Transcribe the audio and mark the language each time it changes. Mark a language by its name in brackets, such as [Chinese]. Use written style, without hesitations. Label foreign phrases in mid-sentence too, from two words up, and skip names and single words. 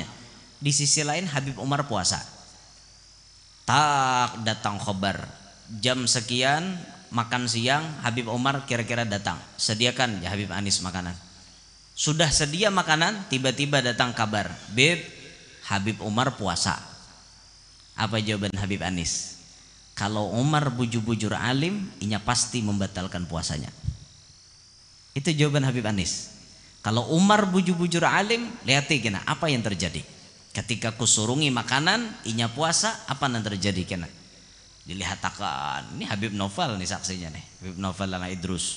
[Indonesian] Di sisi lain Habib Umar puasa. Tak datang khobar jam sekian makan siang, Habib Umar kira-kira datang, sediakan ya Habib Anis makanan. Sudah sedia makanan, tiba-tiba datang kabar, Beb, Habib Umar puasa. [Banjar] Apa jawaban Habib Anis? Kalau Umar bujur-bujur alim, inya pasti membatalkan puasanya. [Indonesian] Itu jawaban Habib Anis. [Banjar] Kalau Umar bujur-bujur alim, lihati kena apa yang terjadi. Ketika kusurungi makanan, inya puasa, apa yang terjadi kena? Dilihatakan, ini Habib Novel nih saksinya nih, Habib Novel Lana Idrus.